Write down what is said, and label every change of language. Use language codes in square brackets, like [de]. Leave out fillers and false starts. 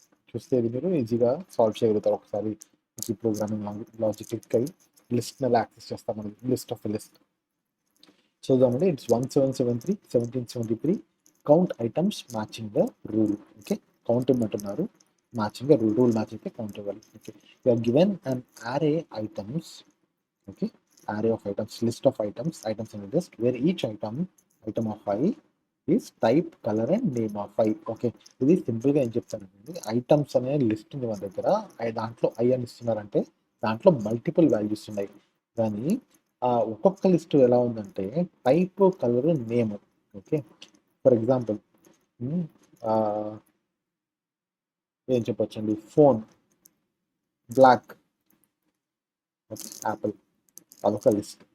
[te] చూస్తే ఇది మీరు ఈజీగా సాల్వ్ చేయగలుగుతారు. ఒకసారి ఈ ప్రోగ్రామింగ్ లాజిక్ క్లిక్ అయ్యి లిస్ట్ని ఎలా యాక్సెస్ చేస్తాం మనకి లిస్ట్ ఆఫ్ లిస్ట్ చూద్దామండి. [en] It's 1773 1773 count items matching the rule. [te] Okay, count ఇమ్మంటున్నారు, [en] matching the rule [te] match అయితే కౌంట్ ఇవ్వాలి. [en] Okay, you are given an array items. ఓకే, array of items, list of items in a list where each item of I is type, color and name of I. [te] Okay, ఇది సింపుల్గా ఏం చెప్తానండి, items అనే list ఉంది మన దగ్గర. దాంట్లో I అని ఇస్తున్నారంటే దాంట్లో మల్టిపుల్ వాల్యూస్ ఉన్నాయి. కానీ ఒక్కొక్క లిస్ట్ ఎలా ఉందంటే type, colour, name. Okay, for example ఏం చెప్పొచ్చండి, ఫోన్ బ్లాక్, యాపిల్, అదొక లిస్ట్.